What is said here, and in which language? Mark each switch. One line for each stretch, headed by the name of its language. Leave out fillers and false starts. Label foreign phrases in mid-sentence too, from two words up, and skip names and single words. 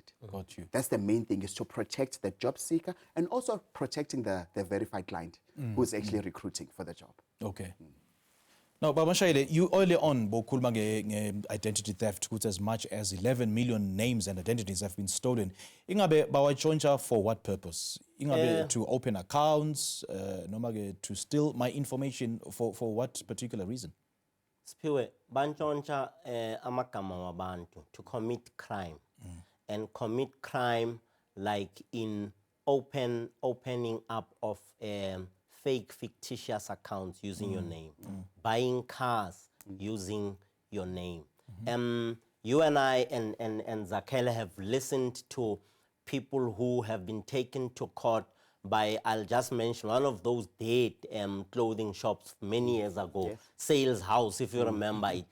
English: Got you. That's the main thing, is to protect the job seeker and also protecting the verified client who is actually recruiting for the job. Okay. Now, Baba Mashaile, you early on bokhuluma identity theft, which as much as 11 million names and identities have been stolen.
Zulu: Ingabe bawatshontsha
English: for what purpose? Ingabe to open accounts, noma to steal my information for what particular reason?
Zulu: Simphiwe, bantshontsha amagama wabantu
English: to commit crime. And commit crime like in opening up of fake fictitious accounts using your name, buying cars using your name. You and I and Zakhele have listened to people who have been taken to court by, I'll just mention one of those dead clothing shops many years ago, Sales House, if you remember it.